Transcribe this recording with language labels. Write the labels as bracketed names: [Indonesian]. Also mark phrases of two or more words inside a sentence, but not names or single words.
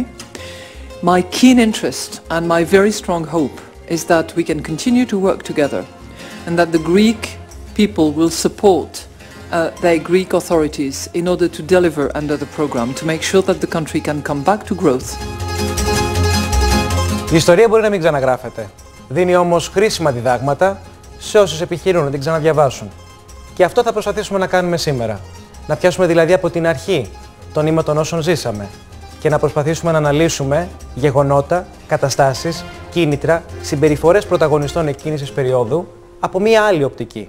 [English] My keen interest and my very strong hope is that we can continue to work together and that the Greek people will support their Greek authorities in order to deliver under the program to make sure that the country can come back to growth. [Greek] Η ιστορία μπορεί να μην ξαναγράφεται. Δίνει όμως χρήσιμα διδάγματα σε όσους επιχειρούν να την ξαναδιαβάσουν. Και αυτό θα προσπαθήσουμε να κάνουμε σήμερα. Να πιάσουμε δηλαδή από την αρχή το νήμα των όσων ζήσαμε και να προσπαθήσουμε να αναλύσουμε γεγονότα, καταστάσεις, κίνητρα, συμπεριφορές πρωταγωνιστών εκείνης της περίοδου από μία άλλη οπτική.